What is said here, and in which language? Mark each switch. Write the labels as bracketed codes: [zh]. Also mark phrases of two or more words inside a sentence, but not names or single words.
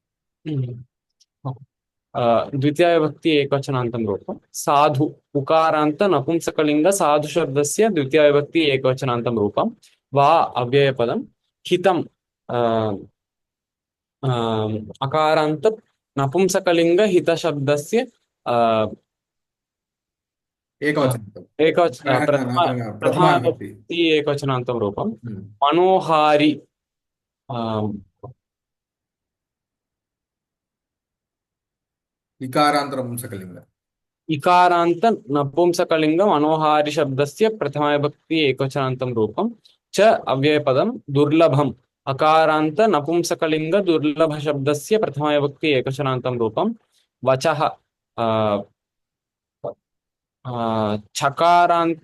[sa] ద్వితీయ విభక్తి ఏకవచనాంతం రూపం సాధు ఉకారాంత నపుంసకలింగ సాధు శబ్దస్య ద్వితీయ విభక్తి ఏకవచనాంతం రూపం వా అవ్యయపదం హితం అకారాంత నపుంసకలింగ హిత శబ్దస్య ప్రథమ విభక్తి ఏకవచనాంతం రూపం మనోహారి వికారాంత నపుంసకలింగ इकारान्त नपुंसकलिङ्गम् अनोहारि शब्दस्य प्रथमाविभक्ति एकवचनान्तं रूपं च अव्ययपदं दुर्लभम् अकारान्त नपुंसकलिङ्ग दुर्लभ शब्दस्य प्रथमाविभक्ति एकवचनान्तं रूपं वचः छकारान्त